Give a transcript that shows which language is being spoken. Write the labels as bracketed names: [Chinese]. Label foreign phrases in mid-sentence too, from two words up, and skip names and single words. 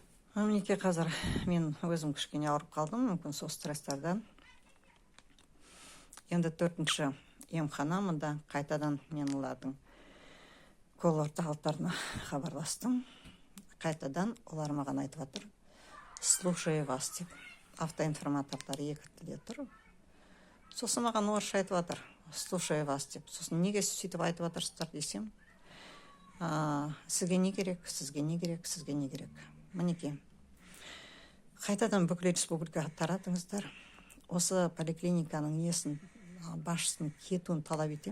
[Kazakh] Мінекей қазір мен өзім кішкене ауырып қалдым, мүмкін сол стресстардан. Енді 4-ші емхана мұнда қайтадан мен олардың кол орталықтарына хабарластым. Қайтадан олар маған айтып жатыр, [Russian] слушаю вас деп. [Kazakh] Автоинформаторлар екі тілде тұр. Сосын маған орысша айтып жатыр, [Russian] слушаю вас деп. [Kazakh] Сосын неге сөйтіп айтып жатырсыздар десем, сізге не керек, сізге не керек, сізге не керек. Мінекей. Қайтадан бүкіл республикаға таратыңыздар. Осы поликлиниканың несін, басшысының кетуін талап етем.